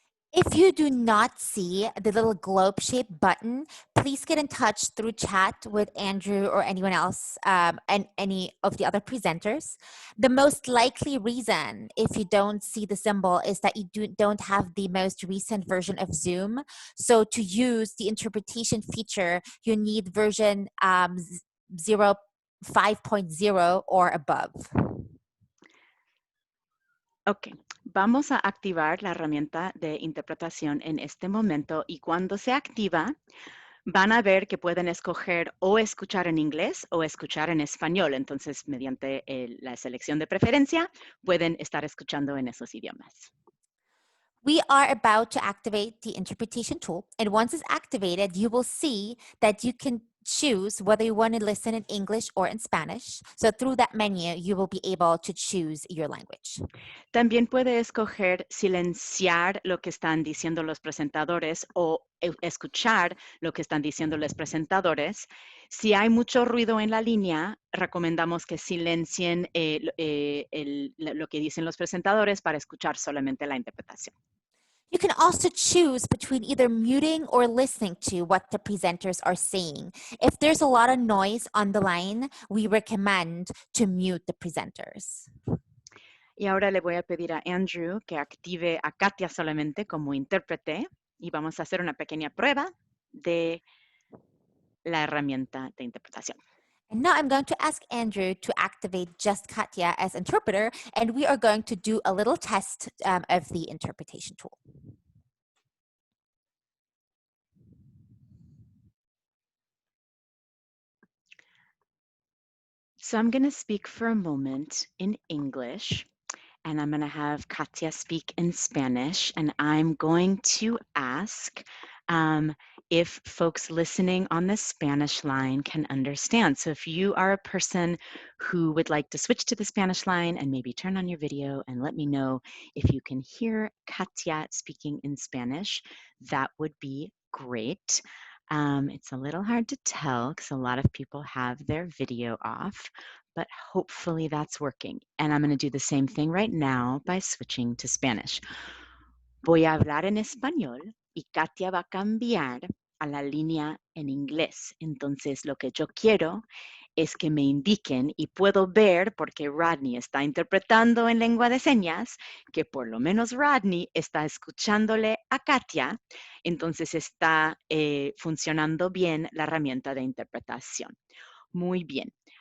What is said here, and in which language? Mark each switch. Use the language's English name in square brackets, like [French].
[English] If you do not see the little globe-shaped button, please get in touch through chat with Andrew or anyone else and any of the other presenters. The most likely reason if you don't see the symbol is that you don't have the most recent version of Zoom. So to use the interpretation feature, you need version 5.0 or above. [Spanish] Ok, vamos a activar la herramienta de interpretación en este momento y cuando se activa, van a ver que pueden escoger o escuchar en inglés o escuchar en español. Entonces, mediante la selección de preferencia, pueden estar escuchando en esos idiomas. [English] We are about to activate the interpretation tool, and once it's activated, you will see that you can choose whether you want to listen in English or in Spanish. So through that menu, you will be able to choose your language. [Spanish] También puede escoger silenciar lo que están diciendo los presentadores o escuchar lo que están diciendo los presentadores. Si hay mucho ruido en la línea, recomendamos que silencien lo que dicen los presentadores para escuchar solamente la interpretación. [English] You can also choose between either muting or listening to what the presenters are saying. If there's a lot of noise on the line, we recommend to mute the presenters. [Spanish] Y ahora le voy a pedir a Andrew que active a Katia solamente como intérprete y vamos a hacer una pequeña prueba de la herramienta de interpretación. [English] And now I'm going to ask Andrew to activate just Katya as interpreter, and we are going to do a little test of the interpretation tool. So I'm going to speak for a moment in English, and I'm going to have Katya speak in Spanish, and I'm going to ask if folks listening on the Spanish line can understand. So if you are a person who would like to switch to the Spanish line and maybe turn on your video and let me know if you can hear Katya speaking in Spanish, that would be great. It's a little hard to tell because a lot of people have their video off, but hopefully that's working. And I'm going to do the same thing right now by switching to Spanish. [Spanish] Voy a hablar en español y Katia va a cambiar a la línea en inglés. Entonces, lo que yo quiero es que me indiquen, y puedo ver, porque Rodney está interpretando en lengua de señas, que por lo menos Rodney está escuchándole a Katia, entonces está funcionando bien la herramienta de interpretación. Muy bien.